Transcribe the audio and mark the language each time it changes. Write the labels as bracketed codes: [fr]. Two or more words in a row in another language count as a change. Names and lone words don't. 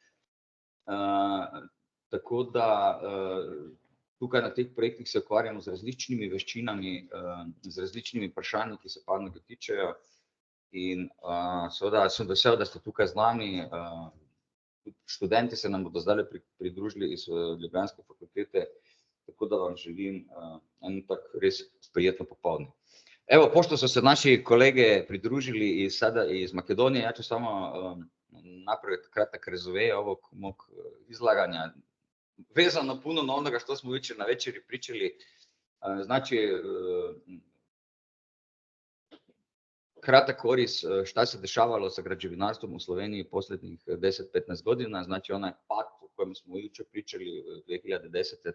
[sl] Tako da tukaj na teh projektih se ukvarjamo z različnimi veščinami, z različnimi vprašanji, ki se panoge tičejo. In seveda sem vesel, da ste tukaj z nami. Študenti se nam bodo zdaj pridružili iz ljubljanske fakultete, tako da vam želim en tak res prijetno popoldne. [bs] Evo, pošto so se naši kolege pridružili iz Makedonije, ja ću samo napraviti kratak rezove ovog mog izlaganja. Vezano puno na onoga što smo jučer na večeri pričali, znači kratak oris šta se dešavalo sa građevinarstvom u Sloveniji posljednjih 10-15 godina, znači onaj pad o kojem smo jučer pričali 2010.